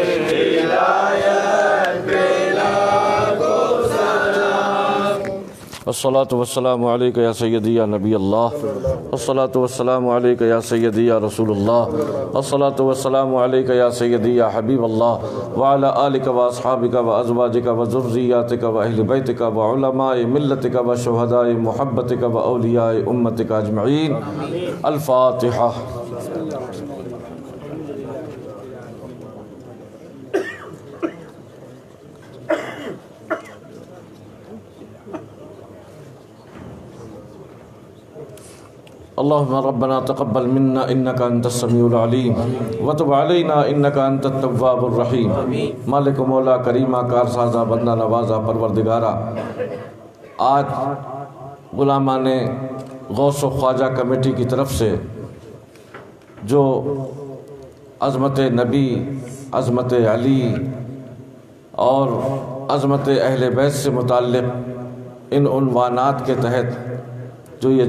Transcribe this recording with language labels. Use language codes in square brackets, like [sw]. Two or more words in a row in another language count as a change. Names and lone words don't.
[ar] الصلاة والسلام علیکہ یا سیدی یا نبی اللہ الصلاة والسلام علیکہ یا سیدی یا رسول اللہ الصلاة والسلام علیکہ یا سیدی یا حبیب اللہ وعلی آلک و اصحابک و ازواجک و ذریاتک و اہل بیتک و علماء ملتک و شہداء محبتک و اولیاء امتک اجمعین الفاتحہ اللهم ربنا تقبل منا انك انت السميع العليم وتب علينا انك انت التواب الرحيم [ur] مالک مولا کریمہ کارسازہ بندہ نوازہ پروردگارہ آج غلامان غوث و خواجہ کمیٹی کی طرف سے جو عظمت نبی عظمت علی اور عظمت اہل بیت سے متعلق ان عنوانات کے تحت جو یہ